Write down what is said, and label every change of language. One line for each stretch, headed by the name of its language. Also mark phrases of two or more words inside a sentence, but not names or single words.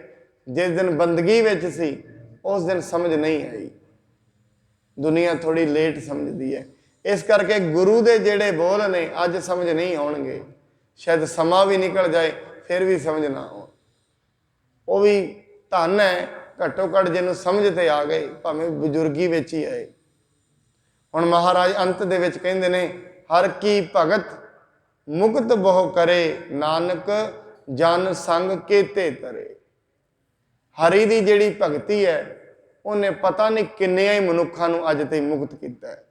Punjabi: ਜਿਸ ਦਿਨ ਬੰਦਗੀ ਵਿੱਚ ਸੀ ਉਸ ਦਿਨ ਸਮਝ ਨਹੀਂ ਆਈ। ਦੁਨੀਆ ਥੋੜੀ ਲੇਟ ਸਮਝਦੀ ਹੈ। ਇਸ ਕਰਕੇ ਗੁਰੂ ਦੇ ਜਿਹੜੇ ਬੋਲ ਨੇ ਅੱਜ ਸਮਝ ਨਹੀਂ ਆਉਣਗੇ, ਸ਼ਾਇਦ ਸਮਾਂ ਵੀ ਨਿਕਲ ਜਾਏ ਫਿਰ ਵੀ ਸਮਝ ਨਾ ਆਉਣ। ਉਹ ਵੀ ਧੰਨ ਹੈ ਘੱਟੋ ਘੱਟ ਜਿਨ੍ਹੋਂ ਸਮਝ ਤੇ ਆ ਗਏ, ਭਾਵੇਂ ਬਜ਼ੁਰਗੀ ਵਿੱਚ ਹੀ ਆਏ। ਹੁਣ ਮਹਾਰਾਜ ਅੰਤ ਦੇ ਵਿੱਚ ਕਹਿੰਦੇ ਨੇ, ਹਰਿ ਕੀ ਭਗਤਿ ਮੁਕਤਿ ਬਹੁ ਕਰੇ, ਨਾਨਕ ਜਨ ਸੰਗਿ ਕੇਤੇ ਤਰੇ। ਹਰਿ ਕੀ ਜਿਹੜੀ ਭਗਤੀ ਹੈ ਉਨ੍ਹੇਂ ਪਤਾ ਨਹੀਂ ਕਿੰਨੀਆਂ ਹੀ ਮਨੁੱਖਾਂ ਨੂੰ ਅੱਜ ਤੱਕ ਮੁਕਤ ਕੀਆ ਹੈ।